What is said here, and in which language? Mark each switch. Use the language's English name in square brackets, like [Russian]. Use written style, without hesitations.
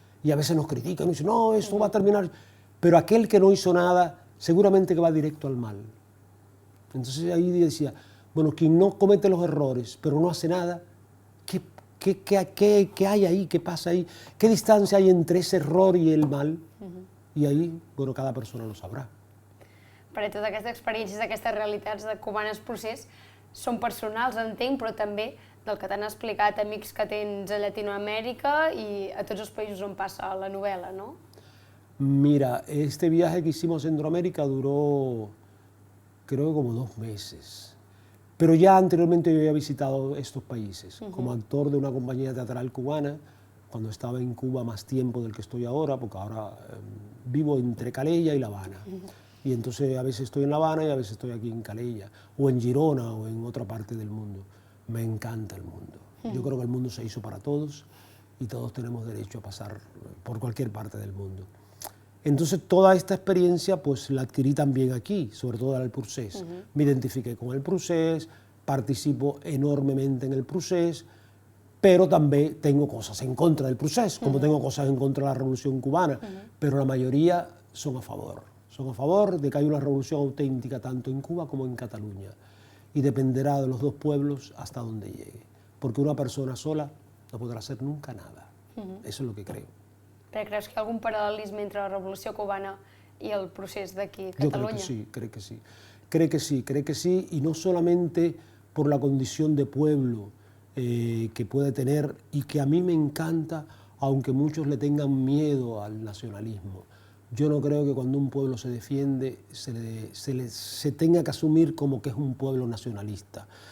[Spanish] Y a veces nos critican y dicen, no, esto va a terminar. Pero aquel que no hizo nada, seguramente que va directo al mal. Entonces ahí decía, bueno, quien no comete los errores, pero no hace nada, ¿qué hay ahí? ¿Qué pasa ahí? ¿Qué distancia hay entre ese error y el mal? I ahí, bueno, cada persona lo sabrà. [Catalan] Perquè totes aquestes experiències, aquestes realitats de cubanes procés són personals, entenc, però també del que t'han explicat amics que tens a Llatinoamèrica i a tots els països on passa la novel·la, no? [Spanish] Mira, este viaje que hicimos a Centroamérica duró, creo que como 2 meses. Pero ya anteriormente yo había visitado estos países, como actor de una compañía teatral cubana, cuando estaba en Cuba más tiempo del que estoy ahora, porque ahora vivo entre Calella y La Habana. Y entonces a veces estoy en La Habana y a veces estoy aquí en Calella, o en Girona, o en otra parte del mundo. Me encanta el mundo. Yo creo que el mundo se hizo para todos y todos tenemos derecho a pasar por cualquier parte del mundo. Entonces toda esta experiencia pues la adquirí también aquí, sobre todo en el procés. Me identifiqué con el procés, participo enormemente en el procés, pero también tengo cosas en contra del procés, como tengo cosas en contra de la Revolución Cubana, pero la mayoría son a favor de que haya una revolución auténtica tanto en Cuba como en Cataluña, y dependerá de los dos pueblos hasta donde llegue, porque una persona sola no podrá hacer nunca nada. Eso es lo que creo. [Catalan] Però creus que hi ha algun paral·lelisme entre la Revolució Cubana y el procés d'aquí a [Spanish] Yo [Catalan] Catalunya? [Spanish] creo que sí, y no solamente por la condición de pueblo que puede tener y que a mí me encanta, aunque muchos le tengan miedo al nacionalismo. Yo no creo que cuando un pueblo se defiende se tenga que asumir como que es un pueblo nacionalista.